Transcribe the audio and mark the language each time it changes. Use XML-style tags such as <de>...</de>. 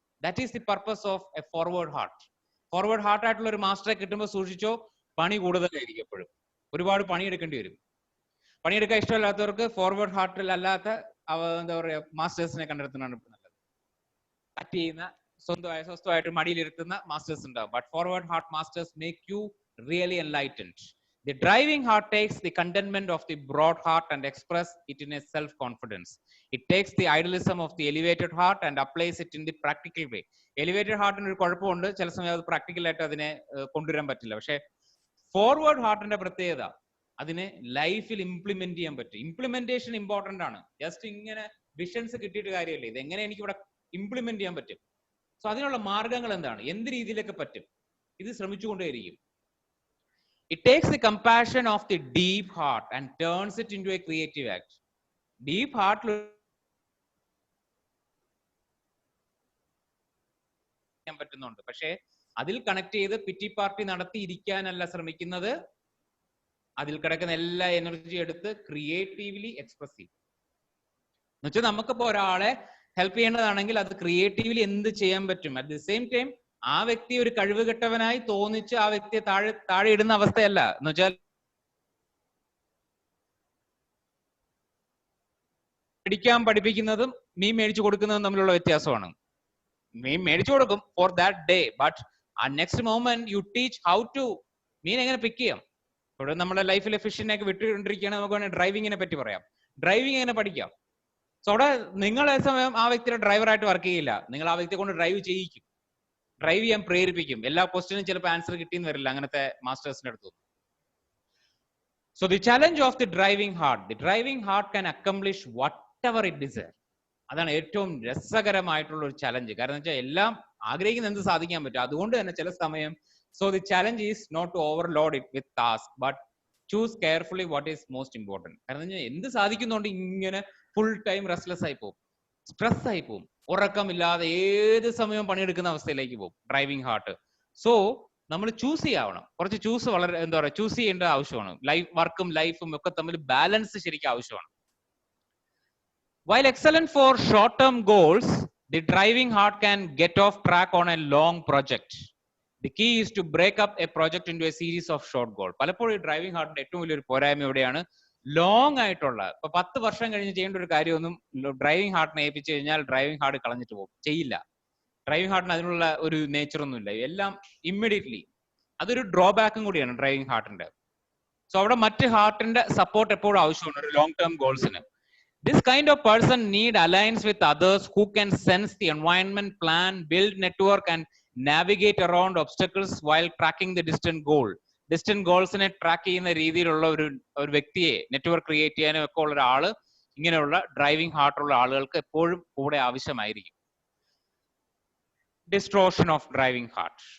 <en>That is the purpose of a forward heart.</en> <ml>Forward heart ആയിട്ടുള്ള ഒരു മാസ്റ്ററെ കിട്ടുമ്പോൾ സൂക്ഷിച്ചോ, പണി കൂടുതലായിരിക്കും. എപ്പോഴും ഒരുപാട് പണിയെടുക്കേണ്ടി വരും. പണിയെടുക്കാൻ ഇഷ്ടമില്ലാത്തവർക്ക് ഫോർവേഡ് ഹാർട്ടിൽ അല്ലാത്ത എന്താ പറയാ മാസ്റ്റേഴ്സിനെ കണ്ടെത്തുന്നതാണ് നല്ലത്. കട്ട് ചെയ്യുന്ന സ്വസ്ഥമായിട്ട് മടിയിലിരുത്തുന്ന മാസ്റ്റേഴ്സ് ഉണ്ടാവും.</ml> <en>But forward heart masters make you really enlightened. The driving heart takes the contentment of the broad heart and express it in a self-confidence. It takes the idealism of the elevated heart and applies it in the practical way.</en> <ml>Elevated heart ഒരു കുഴപ്പമുണ്ട്, ചില സമയം അത് practical ആയിട്ട് അതിനെ കൊണ്ടുവരാൻ പറ്റില്ല. പക്ഷെ ഫോർവേഡ് ഹാർട്ടിന്റെ പ്രത്യേകത അതിനെ ലൈഫിൽ ഇംപ്ലിമെന്റ് ചെയ്യാൻ പറ്റും. ഇംപ്ലിമെന്റേഷൻ ഇമ്പോർട്ടന്റ് ആണ്. ജസ്റ്റ് ഇങ്ങനെ വിഷൻസ് കിട്ടിയിട്ട് കാര്യമില്ല, ഇത് എങ്ങനെ എനിക്ക് ഇവിടെ ഇംപ്ലിമെന്റ് ചെയ്യാൻ പറ്റും. സോ അതിനുള്ള മാർഗങ്ങൾ എന്താണ്, എന്ത് രീതിയിലൊക്കെ പറ്റും, ഇത് ശ്രമിച്ചുകൊണ്ടേയിരിക്കും.</ml> <en>It takes the compassion of the deep heart and turns it into a creative act.</en> <ml>Deep heart പറ്റുന്നുണ്ട്, പക്ഷെ അതിൽ കണക്ട് ചെയ്ത് പിറ്റി പാർട്ടി നടത്തി ഇരിക്കാനല്ല ശ്രമിക്കുന്നത്. അതിൽ കിടക്കുന്ന എല്ലാ എനർജി എടുത്ത് ക്രിയേറ്റീവ്ലി എക്സ്പ്രസ് ചെയ്യും. എന്നുവെച്ചാൽ നമുക്കിപ്പോ ഒരാളെ ഹെൽപ്പ് ചെയ്യേണ്ടതാണെങ്കിൽ അത് ക്രിയേറ്റീവ്ലി എന്ത് ചെയ്യാൻ പറ്റും. അറ്റ് ദി സെയിം ടൈം ആ വ്യക്തി ഒരു കഴിവുകെട്ടവനായി തോന്നിച്ച് ആ വ്യക്തിയെ താഴെ ഇടുന്ന അവസ്ഥയല്ല. എന്ന് വെച്ചാൽ പഠിപ്പിക്കുന്നതും മീൻ മേടിച്ചു കൊടുക്കുന്നതും തമ്മിലുള്ള വ്യത്യാസമാണ്. മീൻ മേടിച്ചു കൊടുക്കും</ml> <en>for that day,</en> <ml>ബട്ട് ആ next moment</ml> <en>you teach how to</en> <ml>മീൻ എങ്ങനെ പിക്ക് ചെയ്യാം. ഇവിടെ നമ്മുടെ ലൈഫിലെ ഫിഷിനെയൊക്കെ വിട്ടുകൊണ്ടിരിക്കുകയാണ്, നമുക്ക് വേണമെങ്കിൽ ഡ്രൈവിങ്ങിനെ പറ്റി പറയാം. ഡ്രൈവിംഗ് എങ്ങനെ പഠിക്കാം. സോ അവിടെ നിങ്ങൾ ഏത് സമയം ആ വ്യക്തിയുടെ ഡ്രൈവറായിട്ട് വർക്ക് ചെയ്യില്ല, നിങ്ങൾ ആ വ്യക്തിയെ കൊണ്ട് ഡ്രൈവ് ചെയ്യിക്കും, ഡ്രൈവ് ചെയ്യാൻ പ്രേരിപ്പിക്കും. എല്ലാ ക്വസ്റ്റ്യനും ചിലപ്പോൾ ആൻസർ കിട്ടിയെന്ന് വരില്ല അങ്ങനത്തെ മാസ്റ്റേഴ്സിന്റെ അടുത്ത്.</ml> <en>So the challenge of the driving heart can accomplish whatever it desires.</en> <ml>അതാണ് ഏറ്റവും രസകരമായിട്ടുള്ള ഒരു ചലഞ്ച്. കാരണം എന്ന് വെച്ചാൽ എല്ലാം ആഗ്രഹിക്കുന്ന എന്ത് സാധിക്കാൻ പറ്റും. അതുകൊണ്ട് തന്നെ ചില സമയം</ml> <en>So the challenge is not to overload it with task but choose carefully what is most important.</en> <ml>കാരണം എന്ന് വെച്ചാൽ എന്ത് സാധിക്കുന്നുണ്ട് ഇങ്ങനെ ഫുൾ ടൈം റെസ്റ്റ്ലെസ് ആയി പോകും, സ്ട്രെസ് ആയി പോകും, ഉറക്കമില്ലാതെ ഏത് സമയവും പണിയെടുക്കുന്ന അവസ്ഥയിലേക്ക് പോകും ഡ്രൈവിംഗ് ഹാർട്ട്. സോ നമ്മൾ ചൂസ് ചെയ്യാവണം, കുറച്ച് ചൂസ് വളരെ എന്താ പറയുക ചൂസ് ചെയ്യേണ്ട ആവശ്യമാണ്. വർക്കും ലൈഫും ഒക്കെ തമ്മിൽ ബാലൻസ് ശരിക്കും ആവശ്യമാണ്.</ml> <en>While excellent for short-term goals, the driving heart can get off track on a long project. The key is to break up a project into a series of short goals.</en> <ml>പലപ്പോഴും ഈ driving ഹാർട്ടിന്റെ ഏറ്റവും വലിയൊരു പോരായ്മ എവിടെയാണ്, long ആയിട്ടുള്ള ഇപ്പൊ 10 വർഷം കഴിഞ്ഞ് ചെയ്യേണ്ട ഒരു കാര്യമൊന്നും ഡ്രൈവിംഗ് ഹാർട്ടിനെ ഏൽപ്പിച്ചു കഴിഞ്ഞാൽ ഡ്രൈവിംഗ് ഹാർട്ട് കളഞ്ഞിട്ട് പോകും, ചെയ്യില്ല. ഡ്രൈവിംഗ് ഹാർട്ടിന് അതിനുള്ള ഒരു നേച്ചറൊന്നുമില്ല, എല്ലാം ഇമ്മീഡിയറ്റ്ലി. അതൊരു ഡ്രോബാക്കും കൂടിയാണ് ഡ്രൈവിംഗ് ഹാർട്ടിന്റെ. സോ അവിടെ മറ്റ് ഹാർട്ടിന്റെ സപ്പോർട്ട് എപ്പോഴും ആവശ്യമാണ് ഒരു long term ഗോൾസിന്.</ml> <en>This kind of person need alliance with others who can sense the environment, plan, build network and navigate around obstacles while tracking the distant goal.</en> <ml>Distant goalsനെ track ചെയ്യുന്ന രീതിയിലുള്ള ഒരു വ്യക്തിയെ നെറ്റ്വർക്ക് ക്രിയേറ്റ് ചെയ്യാനും ഒക്കെ ഉള്ള ഒരാള് ഇങ്ങനെയുള്ള driving ഹാർട്ടുള്ള ആളുകൾക്ക് എപ്പോഴും കൂടെ ആവശ്യമായിരിക്കും.</ml> <en>Distortion of driving heart.</en>